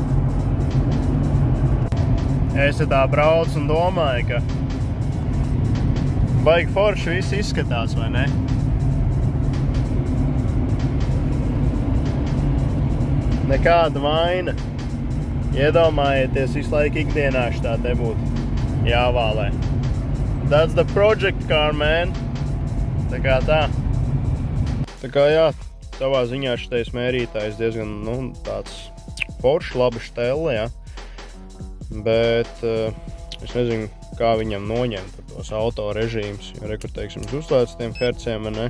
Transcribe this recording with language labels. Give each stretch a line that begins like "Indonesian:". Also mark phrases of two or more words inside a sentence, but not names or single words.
Latvian: Es tā braucu un domāju, ka baigi forši viss izskatās, vai ne? Nekāda vaina. Iedomājieties, visu laiku ikdienā šitā te būtu jāvālē.
English: That's the project car, man.
Latvian: Tā kā tā. Tā kā jā, savā ziņā šitais mērītājs diezgan, tāds forši, labi štelle, jā. Bet es nezinu, kā viņam noņemt tos auto režīmus, jo rekur, teiksim, uzslēdz tiem herciem, ne?